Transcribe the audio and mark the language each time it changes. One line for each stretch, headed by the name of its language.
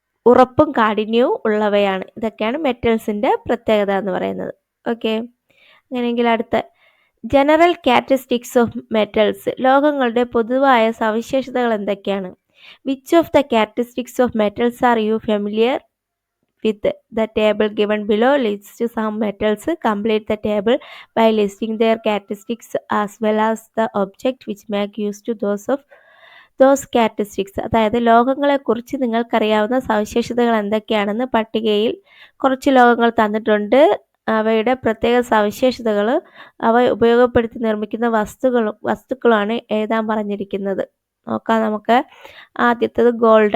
Malayalam: ഉറപ്പും കാഠിന്യവും ഉള്ളവയാണ്. ഇതൊക്കെയാണ് മെറ്റൽസിൻ്റെ പ്രത്യേകത എന്ന് പറയുന്നത്. ഓക്കെ, അങ്ങനെയെങ്കിൽ അടുത്ത
English: General characteristics of metals.
Malayalam: ലോഹങ്ങളുടെ പൊതുവായ സവിശേഷതകൾ എന്തൊക്കെയാണ്?
English: Which of the characteristics of metals are you familiar with? The table given below lists some metals. Complete the table by listing their characteristics as well as the object which make use to those characteristics.
Malayalam: അതായത് ലോഹങ്ങളെക്കുറിച്ച് നിങ്ങൾക്കറിയാവുന്ന സവിശേഷതകൾ എന്തൊക്കെയാണെന്ന് പട്ടികയിൽ കുറച്ച് ലോഹങ്ങൾ തന്നിട്ടുണ്ട്. അവയുടെ പ്രത്യേക സവിശേഷതകൾ, അവ ഉപയോഗപ്പെടുത്തി നിർമ്മിക്കുന്ന വസ്തുക്കളുമാണ് എഴുതാൻ പറഞ്ഞിരിക്കുന്നത്. നോക്കാം നമുക്ക്. ആദ്യത്തേത് ഗോൾഡ്.